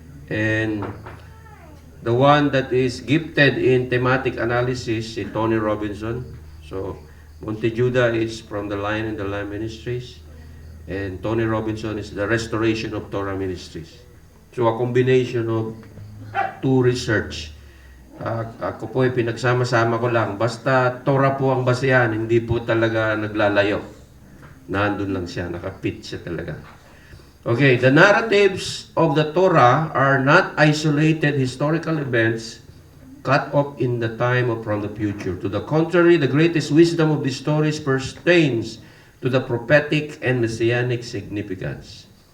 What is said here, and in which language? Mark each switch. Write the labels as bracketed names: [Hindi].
[English] And the one that is gifted in thematic analysis, si Tony Robinson. So, Monte Judah is from the Lion and the Lamb Ministries. And Tony Robinson is the Restoration of Torah Ministries. So, a combination of two research. [Filipino] Ako po ay pinagsama-sama ko lang. Basta Torah po ang basehan, hindi po talaga naglalayo. Nandun lang siya, nakapit siya talaga. [English] Okay, the narratives of the Torah are not isolated historical events cut off in the time or from the future. To the contrary, the greatest wisdom of these stories pertains to the prophetic and messianic significance.